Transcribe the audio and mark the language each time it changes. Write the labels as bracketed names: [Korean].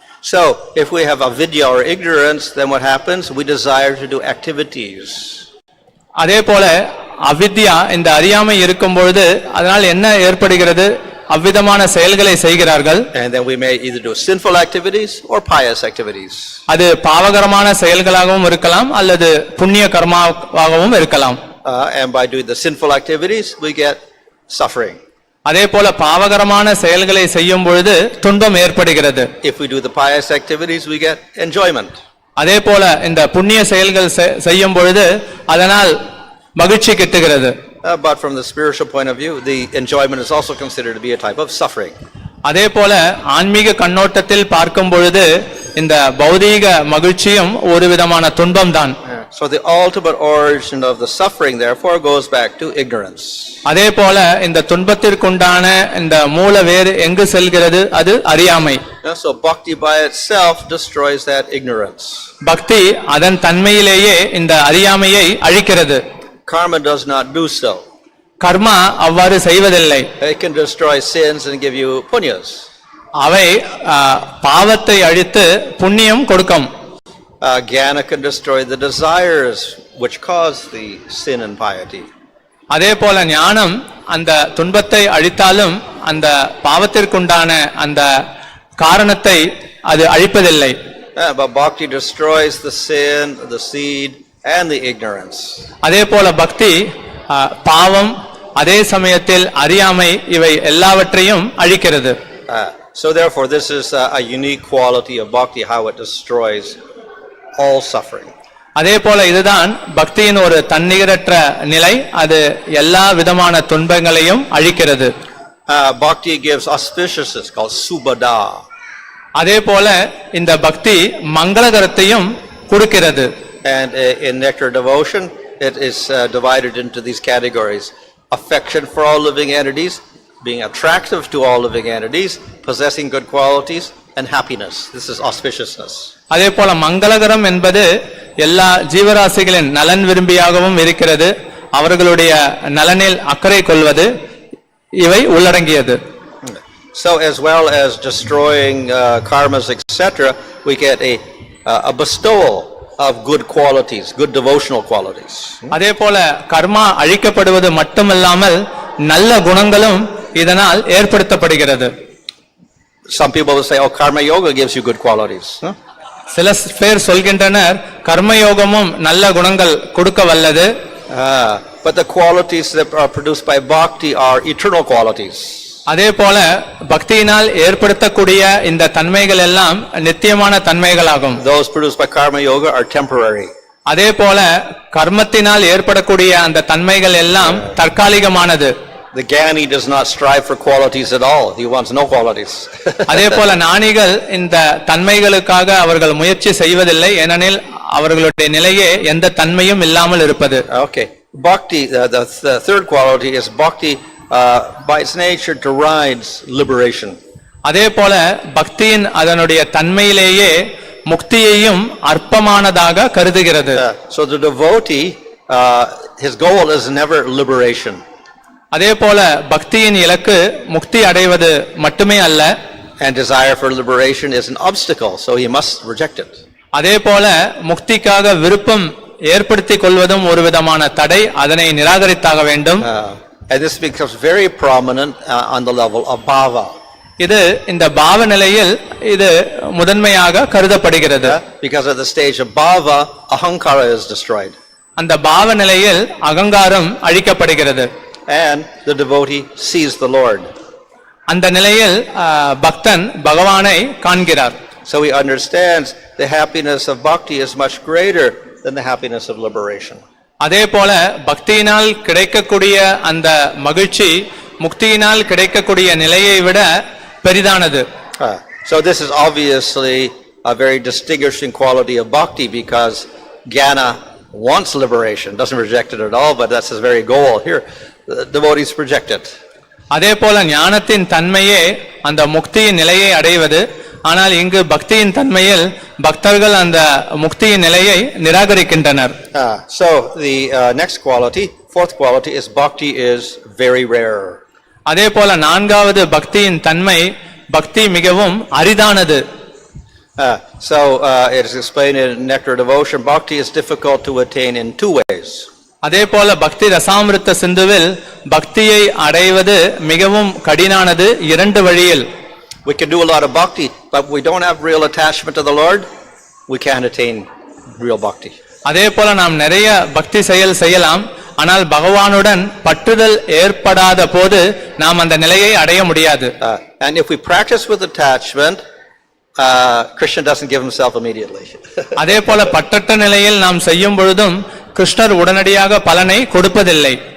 [English] So if we have avidya or ignorance, then what happens? We desire to do activities. [Tamil] அதே போல அவித்யா இந்த அறியாமை இருக்கும் பொழுது அதனால் என்ன ஏற்படுகிறது? அவ்விதமான செயல்களை செய்கிறார்கள். [English] And then we may either do sinful activities or pious activities. [Tamil] அது பாவகரமான செயல்களாகவும் இருக்கலாம் அல்லது புண்ணிய கர்மாவாகவும் இருக்கலாம். [English] And by doing the sinful activities we get suffering. [Tamil] அதே போல பாவகரமான செயல்களை செய்யும் பொழுது துன்பம் ஏற்படுகிறது. [English] If we do the pious activities we get enjoyment. [Tamil] அதே போல இந்த புண்ணிய செயல்கள் செய்யும் பொழுது அதனால் மகிழ்ச்சி கிட்டுகிறது. [English] But from the spiritual point of view, the enjoyment is also considered to be a type of suffering. [Tamil] அதே போல ஆன்மீக கண்ணோட்டத்தில் பார்க்கும் பொழுது இந்த பௌதீக மகிழ்ச்சியும் ஒரு விதமான துன்பம் தான். [English] So the ultimate origin of the suffering therefore goes back to ignorance. [Tamil] அதே போல இந்த துன்பத்திற்குண்டான இந்த மூல வேறு எங்கு செல்கிறது? அது அறியாமை. [English] So bhakti by itself destroys that ignorance. [Tamil] பக்தி அதன் தன்மையிலேயே இந்த அறியாமையை அழிக்கிறது. [English] Karma does not do so. [Tamil] கர்மா அவ்வாறு செய்வதில்லை. [English] It can destroy sins and give you punyas. [Tamil] அவை பாவத்தை அழித்து புண்ணியம் கொடுக்கும். [English] Jnana can destroy the desires which cause the sin and piety. [Tamil] அதே போல ஞானம் அந்த துன்பத்தை அழித்தாலும் அந்த பாவத்திற்குண்டான அந்த காரணத்தை அது அழிப்பதில்லை. [English] But bhakti destroys the sin, the seed, and the ignorance. [Tamil] அதே போல பக்தி பாவம் அதே சமயத்தில் அறியாமை இவை எல்லாவற்றையும் அழிக்கிறது. [English] So therefore this is a unique quality of bhakti, how it destroys all suffering. [Tamil] அதே போல இதுதான் பக்தியின் ஒரு தன்னிகரற்ற நிலை, அது எல்லா விதமான துன்பங்களையும் அழிக்கிறது. [English] Bhakti gives auspiciousness called subhada. [Tamil] அதே போல இந்த பக்தி மங்களகரத்தையும் கொடுக்கிறது. [English] And in nectar devotion it is divided into these categories: affection for all living entities, being attractive to all living entities, possessing good qualities, and happiness. This is auspiciousness. [Tamil] அதே போல மங்களகரம் என்பது எல்லா ஜீவராசிகளின் நலன் விரும்பியாகவும் இருக்கிறது, அவர்களுடைய நலனில் அக்கறை கொள்வது, இவை உள்ளடங்கியது. [English] So as well as destroying karmas, etc., we get a bestowal of good qualities, good devotional qualities. [Tamil] அதே போல கர்மா அழிக்கப்படுவது மட்டுமல்லாமல் நல்ல குணங்களும் இதனால் ஏற்படுத்தப்படுகிறது. [English] Some people will say, oh, karma yoga gives you good qualities. [Tamil] சில பேர் சொல்கின்றனர் கர்மயோகமும் நல்ல குணங்கள் கொடுக்க வல்லது. [English] But the qualities that are produced by bhakti are eternal qualities. [Tamil] அதே போல பக்தியினால் ஏற்படுத்தக்கூடிய இந்த தன்மைகள் எல்லாம் நித்தியமான தன்மைகளாகும். [English] Those produced by karma yoga are temporary. [Tamil] அதே போல கர்மத்தினால் ஏற்படக்கூடிய அந்த தன்மைகள் எல்லாம் தற்காலிகமானது. [English] The jnani does not strive for qualities at all. He wants no qualities. [Tamil] அதே போல ஞானிகள் இந்த தன்மைகளுக்காக அவர்கள் முயற்சி செய்வதில்லை, ஏனெனில் அவர்களுடைய நிலையே எந்த தன்மையும் இல்லாமல் இருப்பது. [English] Okay. Bhakti, the third quality is bhakti by its nature derives liberation. [Tamil] அதே போல பக்தியின் அதனுடைய தன்மையிலேயே முக்தியையும் அற்பமானதாக கருதுகிறது. [English] So the devotee, his goal is never liberation. [Tamil] அதே போல பக்தியின் இலக்கு முக்தி அடைவது மட்டுமே அல்ல. [English] And desire for liberation is an obstacle, so he must reject it. [Tamil] அதே போல முக்திக்காக விருப்பம் ஏற்படுத்திக் கொள்வதும் ஒரு விதமான தடை, அதனை நிராகரித்தாக வேண்டும். [English] And this becomes very prominent on the level of bhava. [Tamil] இது இந்த பாவ நிலையில் இது முதன்மையாக கருதப்படுகிறது. [English] Because at the stage of bhava, ahankara is destroyed. [Tamil] அந்த பாவ நிலையில் அகங்காரம் அழிக்கப்படுகிறது. [English] And the devotee sees the Lord. [Tamil] அந்த நிலையில் பக்தன் பகவானை காண்கிறார். [English] So he understands the happiness of bhakti is much greater than the happiness of liberation. [Tamil] அதே போல பக்தியினால் கிடைக்கக்கூடிய அந்த மகிழ்ச்சி முக்தியினால் கிடைக்கக்கூடிய நிலையை விட பெரிதானது. [English] So this is obviously a very distinguishing quality of bhakti, because jnana wants liberation, doesn't reject it at all, but that's his very goal. Here the devotees reject it. [Tamil] அதே போல ஞானத்தின் தன்மையே அந்த முக்தியின் நிலையை அடைவது, ஆனால் இங்கு பக்தியின் தன்மையில் பக்தர்கள் அந்த முக்தியின் நிலையை நிராகரிக்கின்றனர். [English] So the next quality, fourth quality, is bhakti is very rare. [Tamil] அதே போல நான்காவது பக்தியின் தன்மை, பக்தி மிகவும் அரிதானது. [English] So it is explained in nectar devotion, bhakti is difficult to attain in two ways. [Tamil] அதே போல பக்தி ரசாமிருத்த சிந்துவில் பக்தியை அடைவது மிகவும் கடினானது இரண்டு வழியில். [English] We can do a lot of bhakti, but we don't have real attachment to the Lord, we can't attain real bhakti. [Tamil] அதே போல நாம் நிறைய பக்தி செயல் செய்யலாம், ஆனால் பகவானுடன் பற்றுதல் ஏற்படாத போது நாம் அந்த நிலையை அடைய முடியாது. [English] And if we practice with attachment, Krishna doesn't give himself immediately. [Tamil] அதே போல பற்றற்ற நிலையில் நாம் செய்யும் பொழுதும் கிருஷ்ணர் உடனடியாக பலனை கொடுப்பதில்லை.